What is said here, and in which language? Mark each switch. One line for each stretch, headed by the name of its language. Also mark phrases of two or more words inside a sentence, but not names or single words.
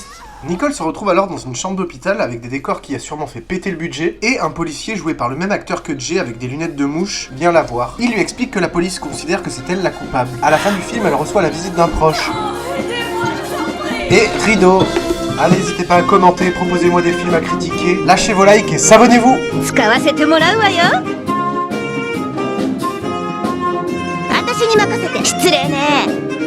French: Nicole se retrouve alors dans une chambre d'hôpital avec des décors qui a sûrement fait péter le budget et un policier joué par le même acteur que Jay avec des lunettes de mouche vient la voir. Il lui explique que la police considère que c'est elle la coupable. À la fin du film, elle reçoit la visite d'un proche. Et rideau. Allez, n'hésitez pas à commenter, proposez-moi des films à critiquer, lâchez vos likes et s'abonnez-vous.
Japanese: 使わせてもらうわよ。私に任せて。失礼ね。